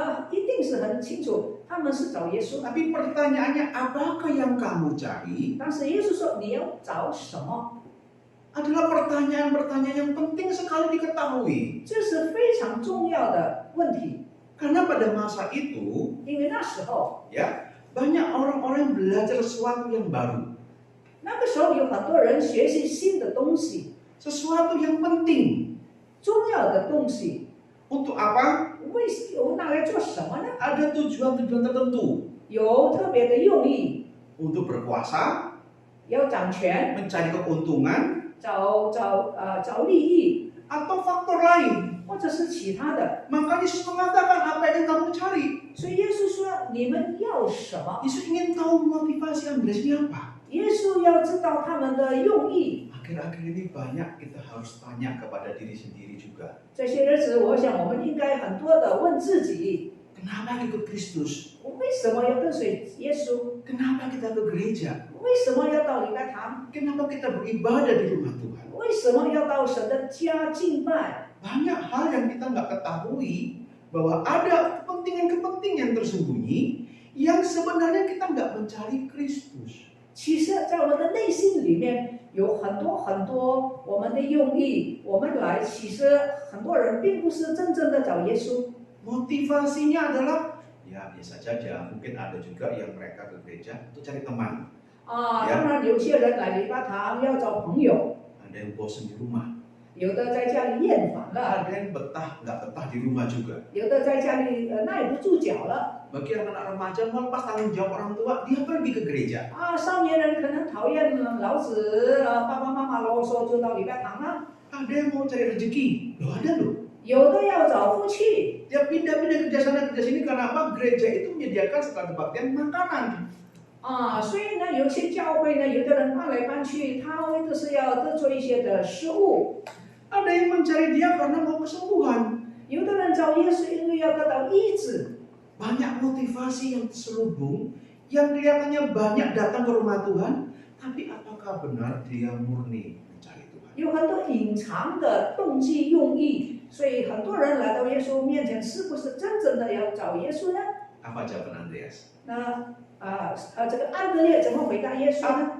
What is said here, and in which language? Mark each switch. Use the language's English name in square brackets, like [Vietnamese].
[Chinese] 一定是很清楚，他们是找耶稣。 [Indonesian] Tapi pertanyaannya, apakah yang kamu cari? [Chinese] 但是耶稣说你要找什么， [Indonesian] Adalah pertanyaan-pertanyaan yang penting sekali diketahui. [Chinese] 这是非常重要的问题， [Indonesian] Karena pada masa itu, [Chinese] 因为那时候， [Indonesian] ya, banyak orang-orang yang belajar sesuatu yang baru. [Chinese] 那个时候有很多人学习新的东西， [Indonesian] Sesuatu yang penting. [Chinese] 重要的东西， [Indonesian] Untuk apa? [Chinese] 拿来做什么呢？ [Indonesian] Ada tujuan-tujuan tertentu. [Chinese] 有特别的用意， [Indonesian] Untuk berkuasa, [Chinese] 要掌权， [Indonesian] mencari keuntungan, [Chinese] 找利益， [Indonesian] atau faktor lain. [Chinese] 或者是其他的。 [Indonesian] Maka Yesus mengatakan apa yang kamu cari. [Chinese] 所以耶稣说你们要什么？ [Indonesian] Yesus ingin tahu motivasi Andreas ini apa. [Chinese] 耶稣要知道他们的用意。 [Indonesian] Akhir-akhir ini banyak kita harus tanya kepada diri sendiri juga. [Chinese] 这些日子，我想我们应该很多的问自己： [Indonesian] Kenapa ikut Kristus? [Chinese] 我为什么要跟随耶稣？ [Indonesian] Kenapa kita ke gereja? [Chinese] 为什么要到礼拜堂？ [Indonesian] Kenapa kita beribadah di rumah Tuhan? [Chinese] 为什么要到神的家敬拜？ [Indonesian] Banyak hal yang kita nggak ketahui bahwa ada kepentingan-kepentingan tersembunyi yang sebenarnya kita nggak mencari Kristus. [Chinese] 其实，在我们的内心里面有很多我们的用意。我们来，其实很多人并不是真正的找耶稣。 [Indonesian] Motivasinya adalah ya biasa saja. Mungkin ada juga yang mereka ke gereja untuk cari teman. [Chinese] 当然有些人来礼拜堂要找朋友， [Indonesian] Ada yang bosan di rumah. [Chinese] 有的在家里厌烦了， [Indonesian] Ada yang nggak betah di rumah juga. [Chinese] 有的在家里耐不住脚了。 [Indonesian] Bagi anak-anak remaja melepas tanggung jawab orang tua, dia pergi ke gereja. [Chinese] 少年人可能讨厌老子，爸爸妈妈啰嗦就到礼拜堂了。 [Indonesian] Ada yang mau cari rezeki, loh ada loh. [Chinese] 有的要找福气， [Indonesian] Dia pindah-pindah kerja sana kerja sini karena apa? Gereja itu menyediakan setelah kebaktian makanan. [Chinese] 所以呢，有些教会呢，有的人搬来搬去，他为的是要做一些的食物； [Indonesian] Ada yang mencari dia karena mau kesembuhan. [Chinese] 有的人找耶稣，因为要得到医治。 [Indonesian] Banyak motivasi yang terselubung, yang kelihatannya banyak datang ke rumah Tuhan, tapi apakah benar dia murni mencari Tuhan? [Chinese] 有很多隐藏的动机用意，所以很多人来到耶稣面前，是不是真正的要找耶稣呢？ [Indonesian] Apa jawaban Andreas? [Chinese] 那这个安德烈怎么回答耶稣呢？